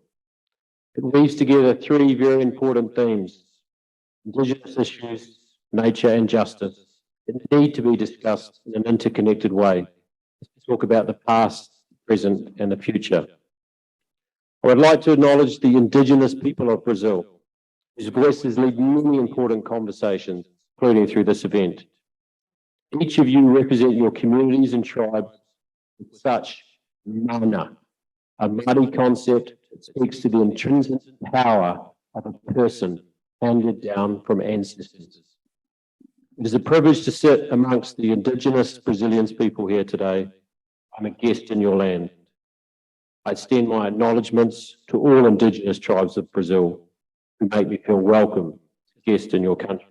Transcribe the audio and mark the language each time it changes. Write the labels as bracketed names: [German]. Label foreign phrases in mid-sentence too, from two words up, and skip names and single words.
[English] It weaves together three very important themes: Indigenous issues, nature and justice, that need to be discussed in an interconnected way as we talk about the past, present and the future. I would like to acknowledge the Indigenous people of Brazil, whose voices lead many important conversations, including through this event. Each of you represent your communities and tribes with such mana, a Māori concept that speaks to the intrinsic power of a person handed down from ancestors. It is a privilege to sit amongst the Indigenous Brazilian people here today. I'm a guest in your land. I extend my acknowledgements to all Indigenous tribes of Brazil who make me feel welcome as a guest in your country.